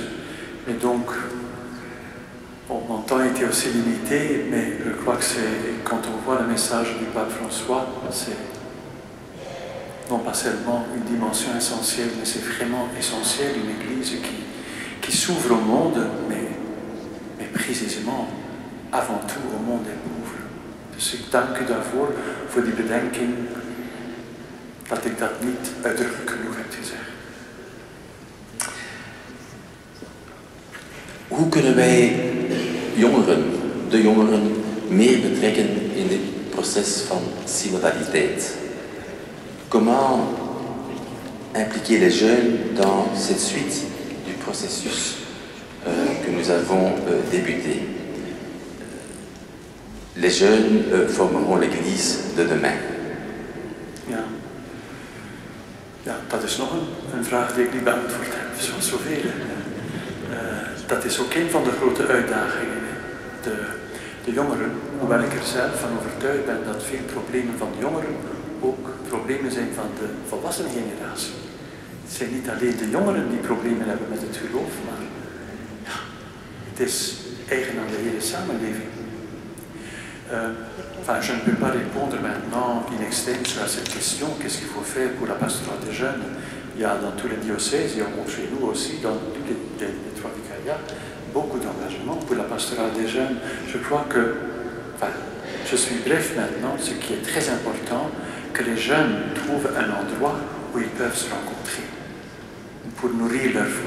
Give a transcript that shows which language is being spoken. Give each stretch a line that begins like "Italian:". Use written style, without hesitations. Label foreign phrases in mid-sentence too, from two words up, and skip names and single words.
French: Mais donc, bon, mon temps était aussi limité, mais je crois que c'est, quand on voit le message du pape François, c'est non pas seulement une dimension essentielle, mais c'est vraiment essentiel, une église qui s'ouvre au monde, mais précisément, avant tout, au monde des pauvres.
Dutch: Dus ik dank u daarvoor, voor die bedenking, dat ik dat niet uitdrukkelijk genoeg heb gezegd. Hoe kunnen wij de jongeren, meer betrekken in dit proces van synodaliteit?
French: Comment impliquer les jeunes dans cette suite du processus que nous avons débuté? Les jeunes formeront l'Église de demain.
Dutch: Ja, dat is nog een vraag die ik niet beantwoord heb, zoals zoveel. Dat is ook een van de grote uitdagingen. De jongeren, hoewel ik er zelf van overtuigd ben dat veel problemen van de jongeren ook problemen zijn van de volwassene generatie. Het zijn niet alleen de jongeren die problemen hebben met het geloof, maar ja, het is eigen aan de hele samenleving.
French: Enfin, je ne peux pas répondre maintenant
Latin: in extenso
French: à cette question, qu'est-ce qu'il faut faire pour la pastorale des jeunes. Il y a dans tous les diocèses, il y a chez nous aussi, dans tous les 3 vicariats, beaucoup d'engagement pour la pastorale des jeunes. Je crois que, enfin, je suis bref maintenant, ce qui est très important, que les jeunes trouvent un endroit où ils peuvent se rencontrer pour nourrir leur foi.